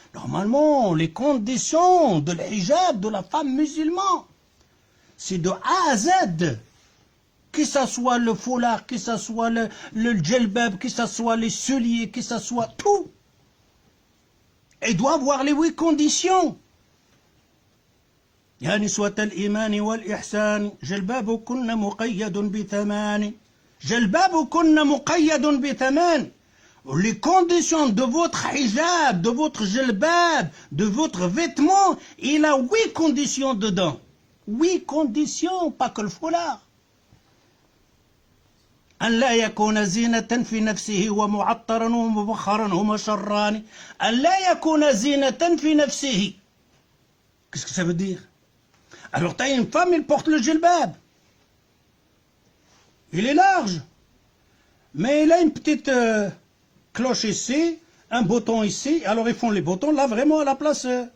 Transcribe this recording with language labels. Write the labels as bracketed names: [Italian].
[French] Normalement, les conditions de l'hijab de la femme musulmane, c'est de A à Z. Que ce soit le foulard, que ce soit le djelbab, que ce soit les souliers, que ce soit tout. Elle doit avoir les 8 conditions. [Arabic] يا نسوة الإيمان والإحسان جلبابكن مقيد بثمان جلبابكن مقيد بثمان [French] les conditions de votre hijab, de votre jilbab, de votre vêtement, il a 8 conditions dedans. 8 conditions, pas que le foulard. [Arabic] أن لا يكون زينة في نفسه ومعطرا ومبخرا ومشران. أن لا يكون زينة في نفسه. [French] Qu'est-ce que ça veut dire? Alors tu as une femme, elle porte le djellab. Il est large. Mais il a une petite cloche ici, un bouton ici. Alors ils font les boutons là vraiment à la place.